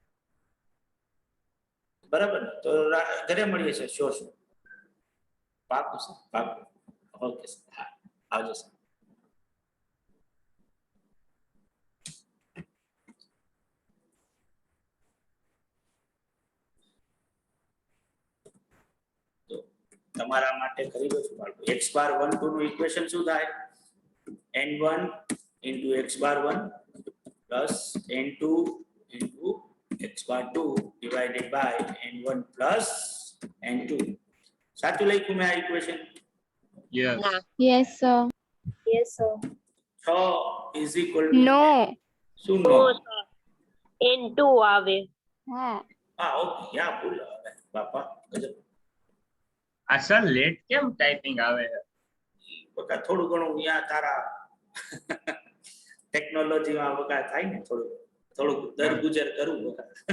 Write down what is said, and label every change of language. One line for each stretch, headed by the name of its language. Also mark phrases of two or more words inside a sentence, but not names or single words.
Gujarati: બરાબર ને તો ઘરે મળીએ
English: sir sure
Gujarati: પાકું સર પાકું
English: okay sir
Gujarati: હા આવજો સર તમારા માટે કરી દો છું બાળકો x/1 2 નું ઇક્વેશન શું થાય
English: n1 * x/1 plus n2
Gujarati: * x/2 divided by n1 plus n2 સાચું લખ્યું મેં આ ઇક્વેશન
English: યસ Yes, sir. yes sir 6 is equal to No.
Gujarati: શું નો N2 આવે હા. હા ઓકે યા ભૂલ આવે બાપા ગજબ આ
English: sir late
Gujarati: કેમ ટાઈપિંગ આવે બકા થોડું ઘણું યા તારા ટેકનોલોજીમાં બકા થાય ને થોડું દર ગુજર કરું બકા